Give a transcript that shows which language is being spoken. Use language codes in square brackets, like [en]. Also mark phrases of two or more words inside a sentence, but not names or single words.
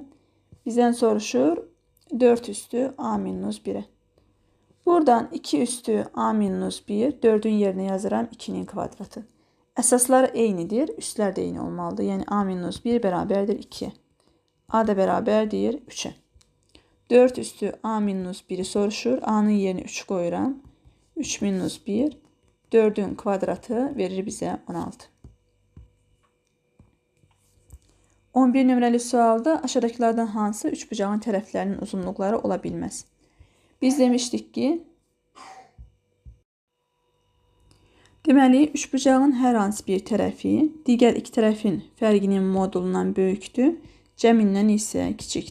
[az] Bizdən soruşur 4 üstü A minus 1-ə. Buradan 2 üstü A minus 1, 4-ün yerinə yazıram 2-nin kvadratı. Əsaslar eynidir, üstlər də eyni olmalıdır. Yəni A minus 1 bərabərdir 2-yə. A da bərabərdir 3-ə. 4 üstü A minus 1-i soruşur. A-nın yerinə 3 qoyuram. 3 minus 1, 4-ün kvadratı verir bizə 16. 11 nömrəli sualda aşağıdakılardan hansı üçbucağın tərəflərinin uzunluqları ola bilməz? Biz demişdik ki, deməli, üçbucağın hər hansı bir tərəfi digər iki tərəfin fərqinin modulundan böyükdür, cəmindən isə kiçikdir.